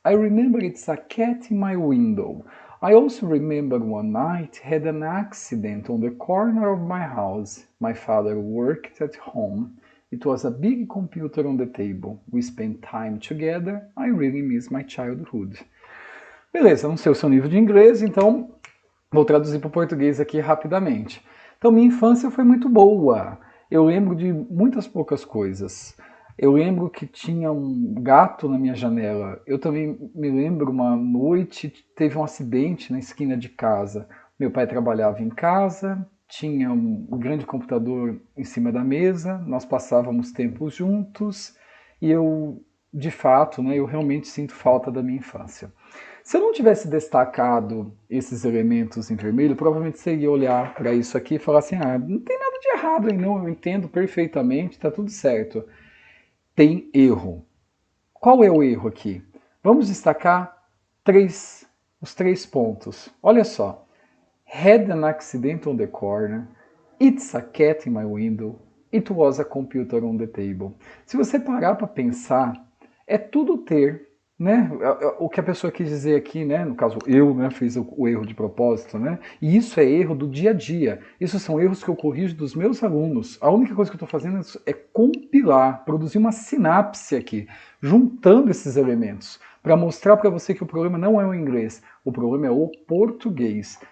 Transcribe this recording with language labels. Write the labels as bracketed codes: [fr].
[en] I remember it's a cat in my window. I also remember one night had an accident on the corner of my house. My father worked at home. It was a big computer on the table. We spent time together. I really miss my childhood. [pt] Beleza, não sei o seu nível de inglês, então vou traduzir para o português aqui rapidamente. Então, minha infância foi muito boa. Eu lembro de muitas poucas coisas. Eu lembro que tinha um gato na minha janela. Eu também me lembro uma noite, teve um acidente na esquina de casa. Meu pai trabalhava em casa, tinha um grande computador em cima da mesa, nós passávamos tempos juntos e eu, de fato, né, eu realmente sinto falta da minha infância. Se eu não tivesse destacado esses elementos em vermelho, provavelmente você ia olhar para isso aqui e falar assim, não tem nada de errado aí não, eu entendo perfeitamente, está tudo certo. Tem erro. Qual é o erro aqui? Vamos destacar os três pontos. Olha só. [en] Had an accident on the corner. It's a cat in my window. It was a computer on the table. [pt] Se você parar para pensar, é tudo ter, né? O que a pessoa quis dizer aqui, né? No caso, eu, né, fiz o erro de propósito, né? E isso é erro do dia a dia. Isso são erros que eu corrijo dos meus alunos. A única coisa que eu estou fazendo é compilar, produzir uma sinapse aqui, juntando esses elementos, para mostrar para você que o problema não é o inglês, o problema é o português.